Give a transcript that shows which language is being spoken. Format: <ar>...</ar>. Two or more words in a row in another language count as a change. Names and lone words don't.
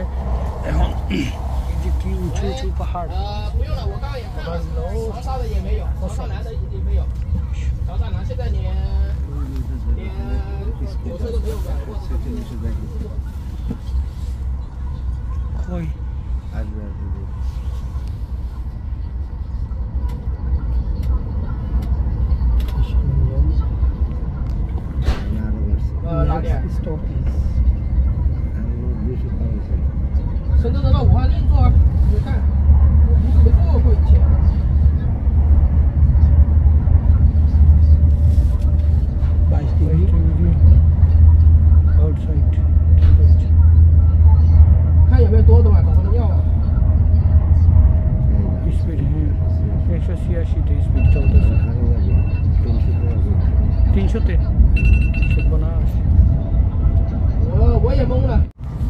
<bn>এখন এই যে কি উঁচু উঁচু পাহাড়, কই স্টপ</bn> <zh>深圳到武汉另坐，你看，没坐过以前。 আউটসাইড 看有没有多的嘛，找他们要。</zh> <bn>স্পিড, হ্যাঁ 186তে স্পিড চলতেছে, 300তে 300 না।</bn> <zh>我也懵了。</zh>